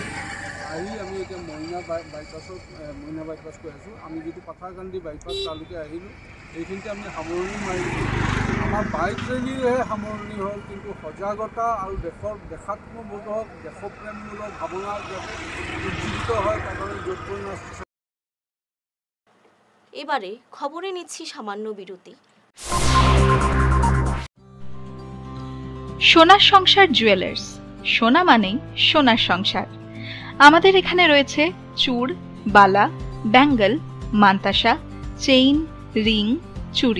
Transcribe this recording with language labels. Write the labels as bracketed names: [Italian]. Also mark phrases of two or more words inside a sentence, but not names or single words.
[Assamese] আহি আমি এতিয়া মইনা বাইপাছ কৈ আছোঁ। আমি যিটো পাথাৰকান্দি বাইপাছ তালৈকে আহিলোঁ, সেইখিনিতে আমি সামৰণি মাৰিলোঁ। আমাৰ বাইক ৰেলীৰেহে সামৰণি হ'ল, কিন্তু সজাগতা আৰু দেশাত্মবোধক দেশপ্ৰেমমূলক ভাৱনা যাতে উজ্জীৱিত হয় তাৰ কাৰণে যোগপূৰ্ণ। [Bangla] এবারে খবরে নিচ্ছি সামান্য বিরতি। সোনার সংসার জুয়েলার্স, সোনা মানেই সোনার সংসার। আমাদের এখানে রয়েছে চূড়, বালা, ব্যাঙ্গল, মান্তাসা, চেইন, রিং, চুড়ি।